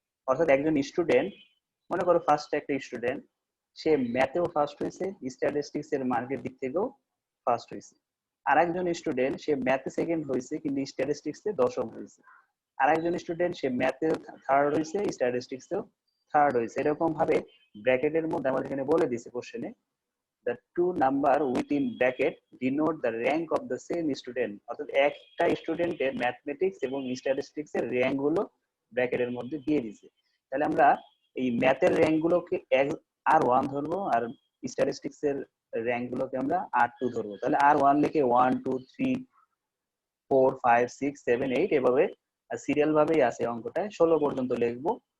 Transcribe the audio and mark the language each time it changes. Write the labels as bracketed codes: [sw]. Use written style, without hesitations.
[bn] অর্থাৎ একজন স্টুডেন্ট, মনে করো ফার্স্ট একটা স্টুডেন্ট, সে ম্যাথেও ফার্স্ট হয়েছে, স্ট্যাটিস্টিক্স এর মার্কের দিক থেকেও ফার্স্ট হয়েছে। আর একজন স্টুডেন্ট, সে ম্যাথে সেকেন্ড হয়েছে কিন্তু স্ট্যাটিস্টিক্সে দশম হয়েছে। আর একজন স্টুডেন্ট, সে ম্যাথে থার্ড হয়েছে, স্ট্যাটিস্টিক্সেও থার্ড হয়েছে। এরকম ভাবে ব্র্যাকেটের মধ্যে আমাদের এখানে বলে দিছে কোশ্চেনে, [en] the two number within bracket denote the rank of the same student। [bn] অর্থাৎ একটা স্টুডেন্টের ম্যাথমেটিক্স এবং স্ট্যাটিস্টিক্স এর র্যাঙ্ক গুলো ব্র্যাকেটের মধ্যে দিয়ে দিয়েছে। তাহলে আমরা এই ম্যাথের র্যাঙ্ক গুলোকে R1 ধরবো আর স্ট্যাটিস্টিক্স এর র্যাঙ্ক গুলোকে আমরা R2 ধরবো। তাহলে R1 লিখে 1 2 3 4 5 6 7 8 এভাবে সিরিয়াল ভাবেই আছে অঙ্কটায় 16 পর্যন্ত লিখবো।